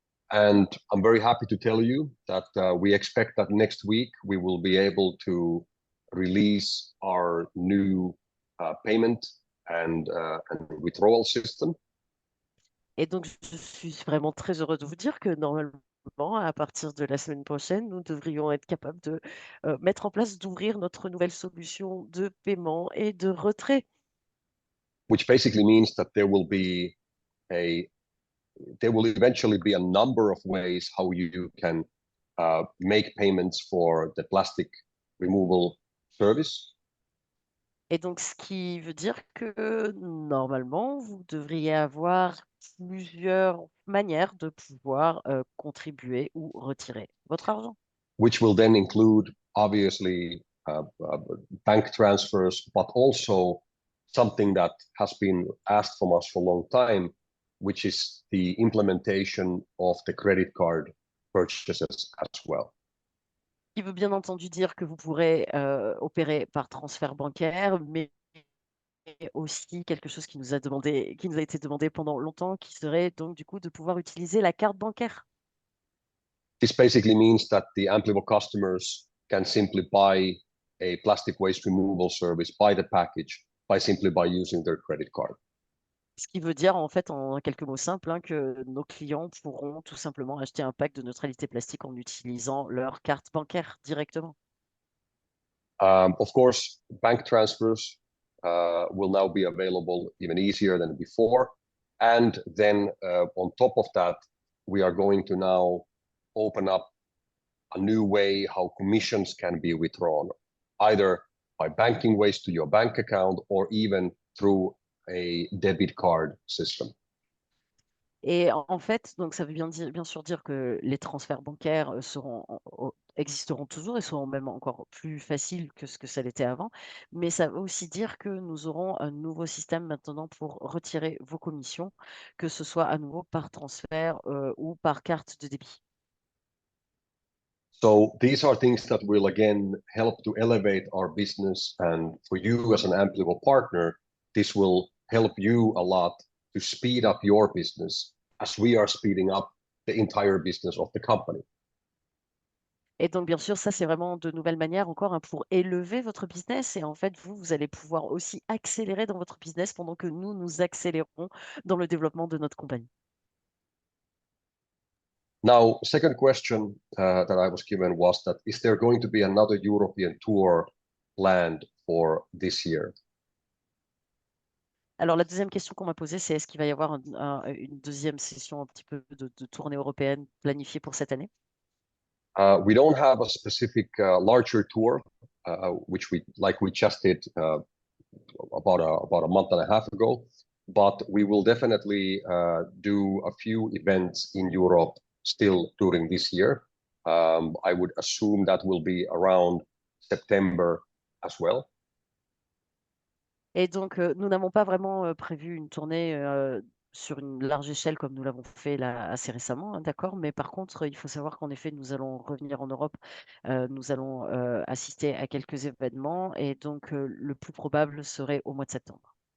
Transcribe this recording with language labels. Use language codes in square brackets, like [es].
[en] And I'm very happy to tell you that we expect that next week we will be able to release our new payment and withdrawal system. [fr] Et donc, je suis vraiment très heureuse de vous dire que normalement, à partir de la semaine prochaine, nous devrions être capables de mettre en place, d'ouvrir notre nouvelle solution de paiement et de retrait. [en] Which basically means that there will eventually be a number of ways how you can make payments for the plastic removal service. [fr] Et donc, ce qui veut dire que normalement, vous devriez avoir plusieurs manières de pouvoir contribuer ou retirer votre argent. [en] Which will then include obviously bank transfers, but also something that has been asked from us for a long time, which is the implementation of the credit card purchases as well. [fr] Qui veut bien entendu dire que vous pourrez opérer par transfert bancaire, mais aussi quelque chose qui nous a été demandé pendant longtemps, qui serait donc du coup de pouvoir utiliser la carte bancaire. [en] This basically means that the Amplivo customers can simply buy a plastic waste removal service, buy the package by using their credit card. [fr] Ce qui veut dire en fait en quelques mots simples hein, que nos clients pourront tout simplement acheter un pack de neutralité plastique en utilisant leur carte bancaire directement. [en] Of course, bank transfers will now be available even easier than before. And then on top of that, we are going to now open up a new way how commissions can be withdrawn, either by banking waste to your bank account or even through a debit card system. [fr] Et en fait, donc ça veut bien sûr dire que les transferts bancaires existeront toujours et seront même encore plus faciles que ce que ça l'était avant. Mais ça veut aussi dire que nous aurons un nouveau système maintenant pour retirer vos commissions, que ce soit à nouveau par transfert ou par carte de débit. [en] So these are things that will again help to elevate our business. And for you as an Amplivo partner, this will help you a lot to speed up your business as we are speeding up the entire business of the company. [fr] Et donc, bien sûr, ça, c'est vraiment de nouvelles manières encore hein, pour élever votre business. Et en fait, vous allez pouvoir aussi accélérer dans votre business pendant que nous accélérons dans le développement de notre compagnie. [en] Now, second question that I was given was that is there going to be another European tour planned for this year? [fr] Alors, la deuxième question qu'on m'a posée, c'est est-ce qu'il va y avoir une deuxième session un petit peu de tournée européenne planifiée pour cette année? [en] We don't have a specific larger tour, which we just did about a month and a half ago, but we will definitely do a few events in Europe still during this year. I would assume that will be around September as well. [fr] Et donc, nous n'avons pas vraiment prévu une tournée sur une large échelle comme nous l'avons fait là assez récemment, hein, d'accord? Mais par contre, il faut savoir qu'en effet, nous allons revenir en Europe, nous allons assister à quelques événements et donc le plus probable serait au mois de septembre.